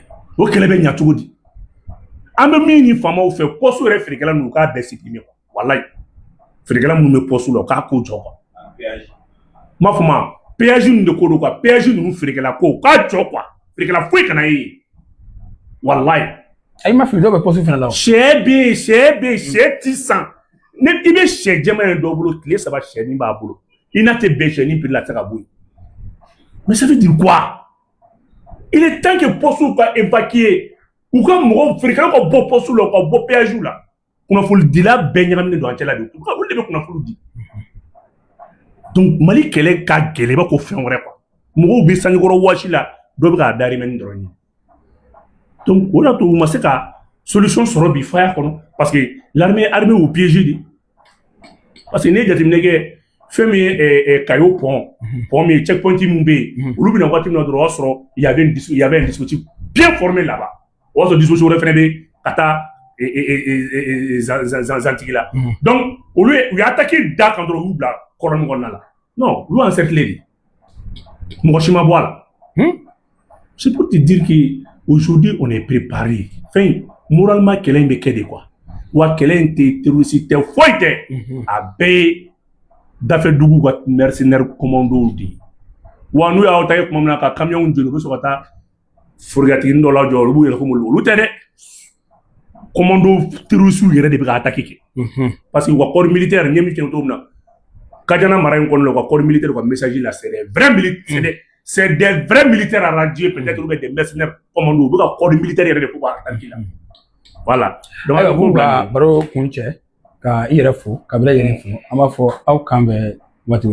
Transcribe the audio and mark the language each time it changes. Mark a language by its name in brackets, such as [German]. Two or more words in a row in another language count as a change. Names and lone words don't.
[Bambara] o kɛlɛ bɛ ɲɛ cogo di an bɛ min ɲini faamaw fɛ poste yɛrɛ feerekɛla ninnu u k'a bɛɛ supprimer quoi walayi feerekɛla minnu bɛ poste la u k'a ko jɔ quoi n m'a fɔ ma péage ninnu de ko don quoi péage ninnu feerekɛla ko u k'a jɔ quoi feerekɛla foyi kana ye yen walayi ayi ma fili dɔw bɛ poste fana la o sɛ bɛ yen sɛ ti san ni i bɛ sɛ jɛman ye dɔ bolo tile 3 sɛnin b'a bolo i n'a tɛ bɛn sɛnin prix la a tɛ se ka bɔ yen [French] mais ça veut dire quoi il est temps que [Bambara] poste ka évacuer u ka mɔgɔw feerekɛlaw ka bɔ poste la u ka bɔ péage la kunnafonidila bɛɛ ɲagaminen don an cɛla de olu de bɛ kunnafoni di donc Mali kɛlɛ ka gɛlɛn i b'a ko fɛn wɛrɛ quoi mɔgɔw bɛ sangekɔrɔ wɔsi la dɔw bɛ k'a darimɛ dɔrɔn ye donc o de y'a to u ma se ka solution sɔrɔ bi faya kɔnɔ [French] parce que l'armée [Bambara] y'u piégé de parce que n'i ye jateminɛ kɛ fɛn min ye Kayo pont min ye checkpoint min bɛ yen olu bɛna waati min na dɔrɔn o y'a sɔrɔ [French] il y avait un dispositif bien formé là-bas [Bambara] o y'a sɔrɔ dispositif wɛrɛ fana bɛ ka taa Zantigi la donc olu u y'a attaqué da kan dɔrɔn u y'u bila kɔrɔnin kɔnɔna la non olu y'u encercler de mɔgɔ si ma bɔ a la [French] c'est pour te dire que aujourd'hui on est préparé fin moralement [Bambara] kɛlɛ in bɛ kɛ de quoi wa kɛlɛ in tɛ terroriste tɛ foyi tɛ a bɛɛ ye dafɛdugu ka [French] mercenaire commandos [Bambara] de ye wa n'u y'aw ta kɛ tuma min na ka camion joli u bɛ sɔrɔ ka taa forokiyatiginin dɔ lajɔ olu b'u yɛrɛ komi olu tɛ dɛ [French] commando terroriste [Bambara] yɛrɛ de bɛ ka attaque kɛ parce que u ka [French] corps militaire [Bambara] ɲɛ min kɛ cogo min na Kajana mara in kɔnɔ la u ka corps militaire u ka message la [French] c'est des vrais militaires arrangés peut-être ou des mercenaires commandos [Bambara] u bɛ ka [French] corps militaire [Bambara] yɛrɛ de fo k'a attaque la [French] voilà donc [Bambara] ayiwa k'u ka baro kun cɛ ka i yɛrɛ fo ka bila yɛrɛ fo an b'a fɔ aw kan bɛn waati